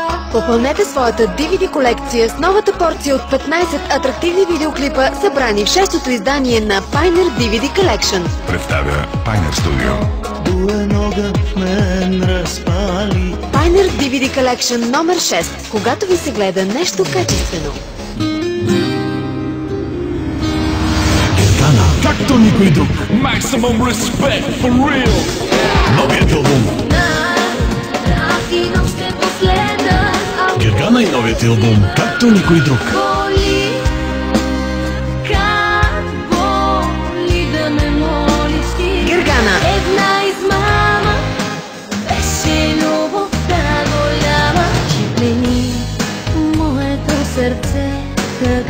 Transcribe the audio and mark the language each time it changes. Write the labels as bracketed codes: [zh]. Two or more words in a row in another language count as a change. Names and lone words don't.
[bg] Попълнете своята DVD колекция с новата порция от 15 атрактивни видеоклипа, събрани в 6-то издание на Pioneer DVD Collection. Представя Pioneer Studio. Pioneer DVD Collection номер 6. Когато ви се гледа нещо качествено. Гергана, както никой друг. [en] Maximum respect for real. [bg] Новият албум. Гергана и новият албум, както никой друг. Гергана. Една измама беше любовта голяма, че плени моето сърце така.